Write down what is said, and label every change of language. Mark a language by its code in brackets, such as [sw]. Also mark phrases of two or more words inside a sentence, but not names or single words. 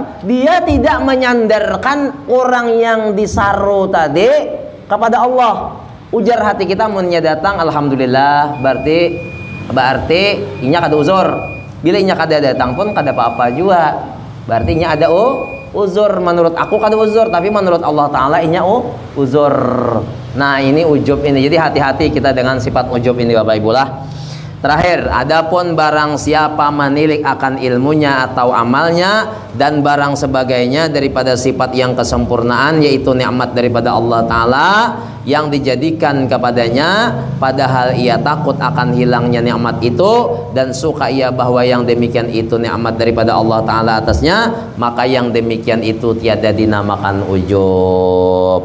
[id] Dia tidak menyandarkan orang yang disaru tadi kepada Allah. [bjn] Ujar hati kita munnya datang alhamdulillah, berarti inya kada uzur. Bila inya kada datang pun kada apa-apa juga, berarti inya ada uzur. Menurut aku kada uzur, tapi menurut Allah Ta'ala inya uzur. [id] Nah, ini ujub ini. Jadi hati-hati kita dengan sifat ujub ini Bapak Ibu lah. [ms] Terakhir, adapun barang siapa menilik akan ilmunya atau amalnya dan barang sebagainya daripada sifat yang kesempurnaan, yaitu nikmat daripada Allah Ta'ala yang dijadikan kepadanya, padahal ia takut akan hilangnya nikmat itu dan suka ia bahwa yang demikian itu nikmat daripada Allah Ta'ala atasnya, maka yang demikian itu tiada dinamakan ujub.